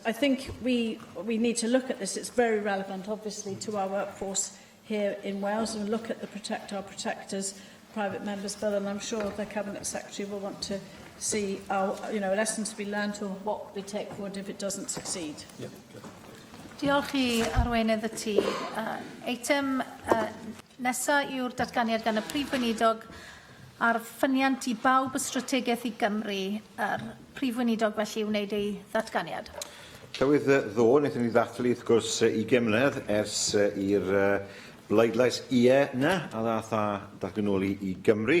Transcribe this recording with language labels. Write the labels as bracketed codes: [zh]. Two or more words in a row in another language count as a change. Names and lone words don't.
[en] I think we need to look at this. It's very relevant, obviously, to our workforce here in Wales, and look at the Protect Our Protectors Private Members Bill, and I'm sure the Cabinet Secretary will want to see our, lessons to be learnt or what we take forward if it doesn't succeed. Yeah. [cy] Diolch I arweinydd y tŷ. Eitem nesaf yw'r datganiad gan y prif weinidog a'r ffyniant I bawb y strategaeth I Gymru. Prif weinidog felly wneud ei ddatganiad. Llywydd ddo, wnaethon ni ddathlu wrth gwrs 20 mlynedd ers i'r bleidlais yna a ddath a datganoli I Gymru.